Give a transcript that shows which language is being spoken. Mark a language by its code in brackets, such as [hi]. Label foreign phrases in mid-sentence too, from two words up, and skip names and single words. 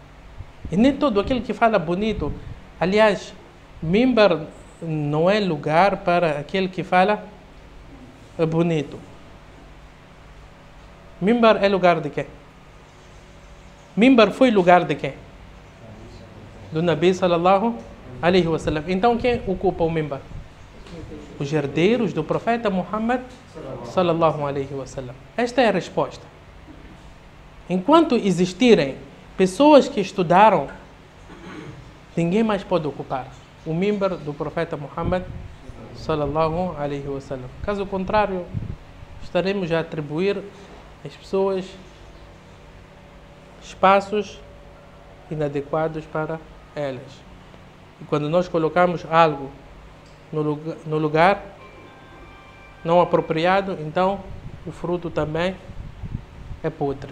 [pt] E nem todo aquele que fala bonito, aliás, mimbar não é lugar para aquele que fala bonito. Mimbar é lugar de quê? Mimbar foi lugar de quem? Do [ar] نبي صلى الله عليه وسلم. [pt] Então quem ocupa o mimbar? Os herdeiros do profeta Muhammad [ar] صلى الله عليه وسلم. [pt] Esta é a resposta. Enquanto existirem pessoas que estudaram, ninguém mais pode ocupar o mimbar do profeta Muhammad [ar] صلى الله عليه وسلم. [pt] Caso contrário, estaremos a atribuir às pessoas espaços inadequados para elas. E quando nós colocamos algo no lugar não apropriado, então o fruto também é podre.